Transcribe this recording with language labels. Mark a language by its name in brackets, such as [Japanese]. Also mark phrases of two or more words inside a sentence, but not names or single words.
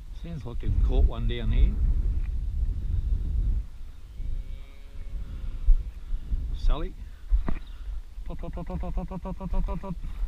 [English] Sounds like they've caught one down here. Sally. Tot, tot, tot, tot, tot, tot, tot, tot, tot, tot.